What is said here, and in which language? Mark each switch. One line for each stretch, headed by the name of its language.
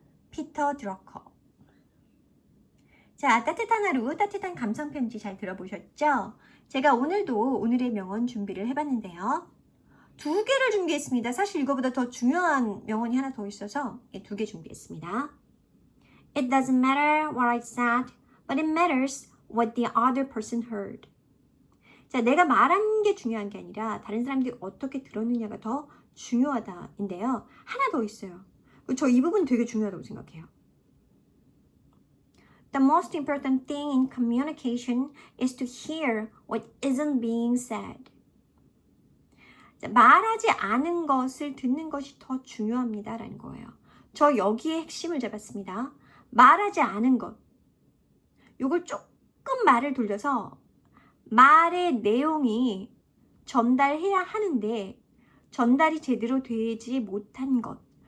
Korean: 피터 드러커. 자, 따뜻한 하루, 따뜻한 감성편지 잘 들어보셨죠? 제가 오늘도 오늘의 명언 준비를 해봤는데요. 2개를 준비했습니다. 사실 이거보다 더 중요한 명언이 하나 더 있어서 2개 준비했습니다.
English: It doesn't matter what I said, but it matters what the other person heard.
Korean: 자, 내가 말한 게 중요한 게 아니라 다른 사람들이 어떻게 들었느냐가 더 중요하다인데요. 하나 더 있어요. 저 이 부분 되게 중요하다고 생각해요.
English: The most important thing in communication is to hear what isn't being said.
Korean: 자, 말하지 않은 것을 듣는 것이 더 중요합니다 라는 거예요. 저 여기에 핵심을 잡았습니다. 말하지 않은 것. 요걸 조금 말을 돌려서 말의 내용이 전달해야 하는데 전달이 제대로 되지 못한 것.